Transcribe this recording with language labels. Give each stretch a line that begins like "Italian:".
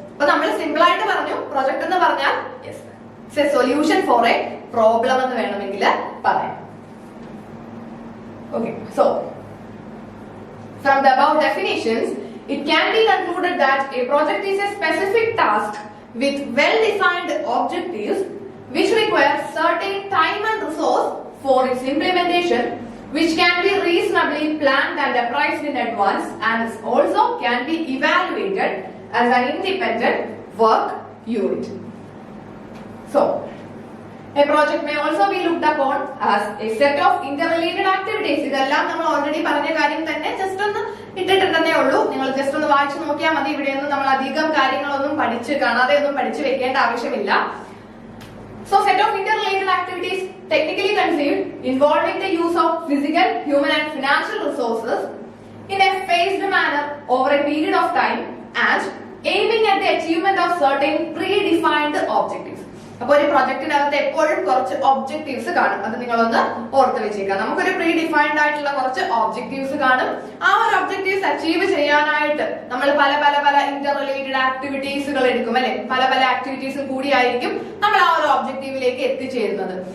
Malayalam: അപ്പൊ നമ്മൾ സിമ്പിൾ ആയിട്ട് പറഞ്ഞു, പ്രൊജക്ട് എന്ന് പറഞ്ഞാൽ
English: it's a solution for a problem
Malayalam: എന്ന് വേണമെങ്കിൽ പറയാം.
English: Okay, so from the above definitions it can be concluded that a project is a specific task with well-defined objectives which require certain time and resource for its implementation, which can be reasonably planned and appraised in advance and also can be evaluated as an independent work unit. So, a project may also be looked upon as a set of interrelated activities.
Malayalam: ഇതെല്ലാം നമ്മൾ already പറഞ്ഞ കാര്യം തന്നെ just ഒന്ന് ഇട്ടിട്ടുണ്ടെന്നേ ഉള്ളൂ. നിങ്ങൾ just ഒന്ന് വായിച്ചു നോക്കിയാൽ മതി. ഇവിടെയൊന്നും നമ്മൾ അധികം കാര്യങ്ങളൊന്നും കാണാതെ ഒന്നും പഠിച്ചു വെക്കേണ്ട ആവശ്യമില്ല.
English: So set of interrelated activities technically conceived involving the use of physical, human and financial resources in a phased manner over a period of time and aiming at the achievement of certain predefined objectives.
Malayalam: അപ്പൊ ഒരു പ്രൊജക്ടിനകത്ത് എപ്പോഴും കുറച്ച് objectives കാണും, അത് നിങ്ങളൊന്ന് ഓർത്ത് വെച്ചേക്കാം. നമുക്കൊരു പ്രീ ഡിഫൈൻഡ് ആയിട്ടുള്ള കുറച്ച് ഒബ്ജക്റ്റീവ്സ് കാണും. ആ ഒരു ഒബ്ജക്റ്റീവ്സ് അച്ചീവ് ചെയ്യാനായിട്ട് നമ്മൾ പല ഇന്റർ റിലേറ്റഡ് ആക്ടിവിറ്റീസുകൾ എടുക്കും അല്ലെ, പല ആക്ടിവിറ്റീസും കൂടിയായിരിക്കും നമ്മൾ ആ ഒരു ഒബ്ജക്റ്റീവിലേക്ക് എത്തിച്ചേരുന്നത്.